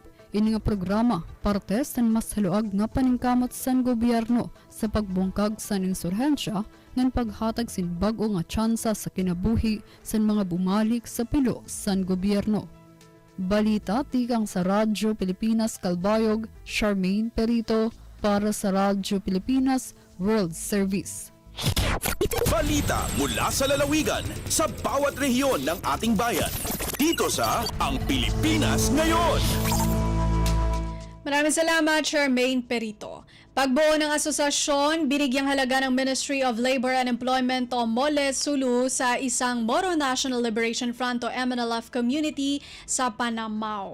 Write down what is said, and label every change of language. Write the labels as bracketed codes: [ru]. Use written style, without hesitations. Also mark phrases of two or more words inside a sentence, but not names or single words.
[war] Ini nga programa parte sa mas haluag nga paningkamot sa gobyerno sa pagbungkag sa insurhensya ng paghatag sin bag-o nga tsansa sa kinabuhi sa mga bumalik sa pilo sa gobyerno. Balita tikang sa Radyo Pilipinas Kalbayog, Charmaine Perito para sa Radyo Pilipinas World Service. [tl] Balita mula sa lalawigan sa bawat rehiyon ng ating bayan. Dito sa Ang Pilipinas Ngayon. Maraming salamat, Charmaine Perito. Pagbuo ng asosasyon, binigyang halaga ng Ministry of Labor and Employment o MOLE Sulu sa isang Moro National Liberation Front o MNLF community sa Panamao.